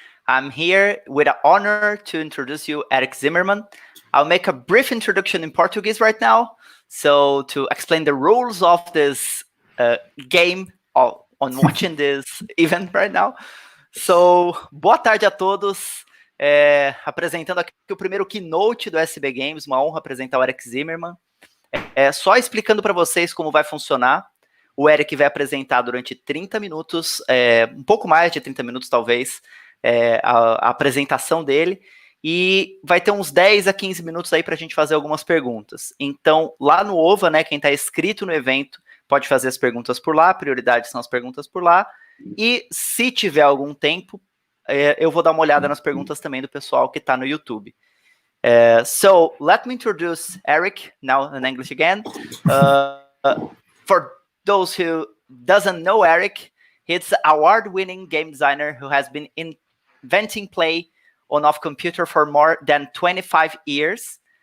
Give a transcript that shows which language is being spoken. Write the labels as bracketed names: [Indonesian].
[English] I'm here with the honor to introduce you Eric Zimmerman. I'll make a brief introduction in Portuguese right now, so to explain the rules of this game on watching this event right now. [Portuguese] So, boa tarde a todos. Apresentando aqui o primeiro Keynote do SB Games, uma honra apresentar o Eric Zimmerman. Só explicando para vocês como vai funcionar. O Eric vai apresentar durante 30 minutos, um pouco mais de 30 minutos talvez, a apresentação dele, e vai ter uns 10 a 15 minutos aí para a gente fazer algumas perguntas. Então, lá no OVA, né, quem está inscrito no evento pode fazer as perguntas por lá, a prioridade são as perguntas por lá, e se tiver algum tempo, eu vou dar uma olhada nas perguntas também do pessoal que está no YouTube. [English] So let me introduce Eric now in English again. For those who doesn't know Eric, he's an award-winning game designer who has been inventing play on off computer for more than 25 years.